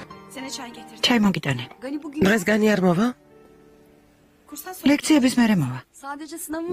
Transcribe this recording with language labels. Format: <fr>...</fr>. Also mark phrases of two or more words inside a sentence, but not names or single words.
<tr>Sene çay getirdim.</tr> <ka>ჩაი მოგიტანე.</ka> <tr>Gani bugün</tr> <ka>დღეს განი არ მოვა?</ka> <tr>kursdan sonra</tr> <ka>ლექციების მერე მოვა.</ka> <tr>sadece sınavım</tr>